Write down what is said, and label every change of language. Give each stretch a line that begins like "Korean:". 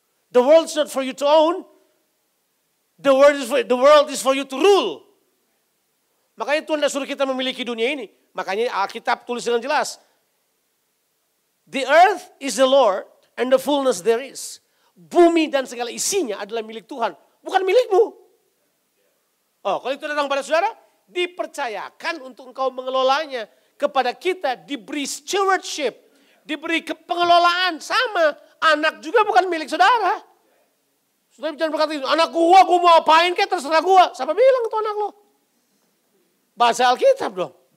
English: The world is not for you to own. The world is for you to rule.
Indonesian: Makanya Tuhan tidak suruh kita memiliki dunia ini. Makanya Alkitab tulis dengan jelas.
English: The earth is the Lord and the fullness there is.
Indonesian: Bumi dan segala isinya adalah milik Tuhan. Bukan milikmu. Oh, kalau itu datang pada saudara, dipercayakan untuk engkau mengelolanya. Kepada kita diberi stewardship. Diberi pengelolaan sama. Anak juga bukan milik saudara. Saudara jangan berkata, anak gua mau apain kayak terserah gua. Siapa bilang itu anak lo? Bahasa Alkitab dong.